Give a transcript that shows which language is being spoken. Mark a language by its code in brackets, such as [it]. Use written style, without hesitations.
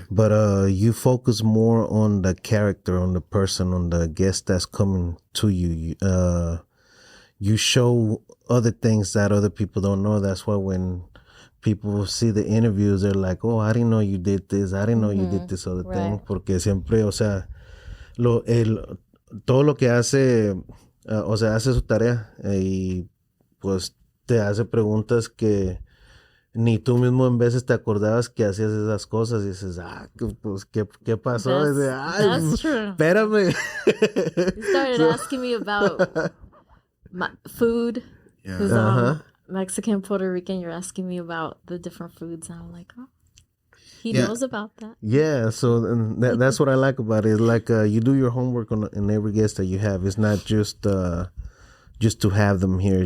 [en] But you focus more on the character, on the person, on the guest that's coming to you. You show other things that other people don't know. That's why when people see the interviews, they're like, oh, I didn't know you did this. I didn't know you did this other thing. [es] Porque siempre, o sea, todo lo que hace, o sea, hace su tarea y pues te hace preguntas que ni tú mismo en veces te acordabas que hacías esas cosas y dices, pues, ¿qué pasó? [en] That's true. [es] Espérame. [en] You started asking me about my food. Yeah. Because Mexican, Puerto Rican, you're asking me about the different foods. And I'm like, oh, he knows about that. Yeah, so that's what I like about it. It's like you do your homework on every guest that you have. It's not just to have them here.